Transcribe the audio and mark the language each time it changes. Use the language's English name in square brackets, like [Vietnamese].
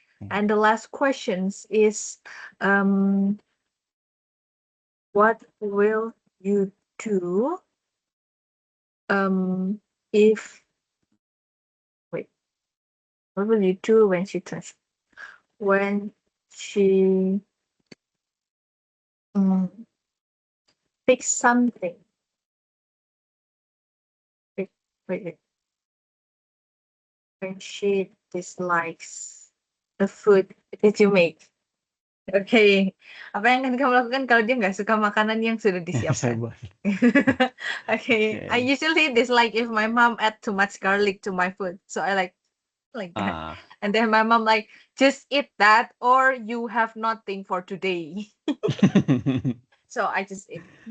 [English] And the last questions is, what will you do if wait, what will you do when she picks something? Wait, wait. When she dislikes the food that you make. [Indonesian] Oke, apa yang akan kamu lakukan kalau dia nggak suka makanan yang sudah disiapkan? Sabar. [English] Okay, I usually dislike if my mom add too much garlic to my food, so I like that. Ah, And then my mom like, just eat that or you have nothing for today. So I just eat.